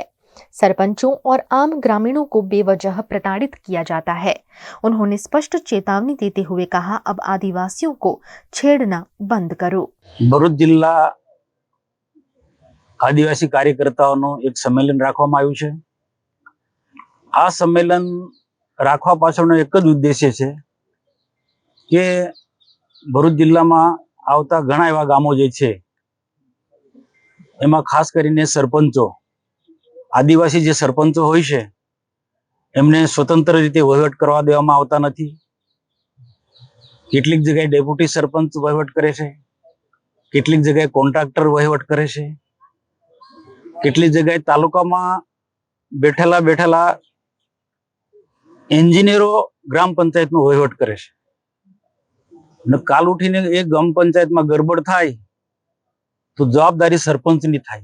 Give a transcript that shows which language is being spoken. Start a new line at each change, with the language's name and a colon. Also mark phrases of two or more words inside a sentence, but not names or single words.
Hindi: सरपंचों और आम ग्रामीणों को बेवजह प्रताड़ित किया जाता है। उन्होंने स्पष्ट चेतावनी देते हुए कहा, अब आदिवासियों को छेड़ना बंद करो।
Gujarati: ભરૂચ જિલ્લા આદિવાસી કાર્યકર્તાઓં એક સંમેલન રાખવામાં આવ્યું છે। આ સંમેલન રાખવા પાછળનો એક જ ઉદ્દેશ્ય છે કે ભરૂચ જિલ્લામાં આવતા ઘણા એવા ગામો જે છે એમાં ખાસ કરીને સરપંચો આદિવાસી જે સરપંચો હોય છે એમને સ્વતંત્ર રીતે વહીવટ કરવા દેવામાં આવતા નથી। કેટલીક જગ્યાએ ડેપ્યુટી સરપંચ વહીવટ કરે છે, કેટલીક જગ્યાએ કોન્ટ્રાક્ટર વહીવટ કરે છે, કેટલીક જગ્યાએ તાલુકામાં બેઠેલા એન્જિનિયરો ગ્રામ પંચાયતનો વહીવટ કરે છે અને કાલ ઉઠીને એ ગ્રામ પંચાયતમાં ગરબડ થાય તો જવાબદારી સરપંચની થાય।